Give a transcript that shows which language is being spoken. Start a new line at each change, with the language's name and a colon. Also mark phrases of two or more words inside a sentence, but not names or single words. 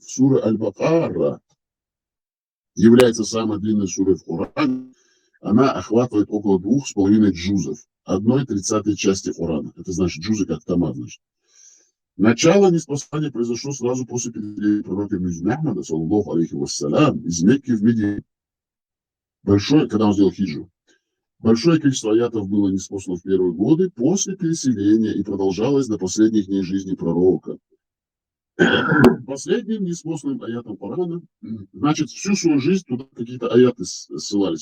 Russian: Сура Аль-Бакара является самой длинной сурой в Коране. Она охватывает около 2,5 джузов, 1/30 части Корана. Это значит джузы как тома, значит. Начало ниспослания произошло сразу после переселения пророка Мухаммада,
Arabic: صلى الله عليه وسلم,
Russian: из Мекки в Медину. Когда он сделал хиджу. Большое количество аятов было ниспослано в первые годы после переселения и продолжалось до последних дней жизни пророка. Последним неспосланным аятом Корана, значит, всю свою жизнь туда какие-то аяты ссылались.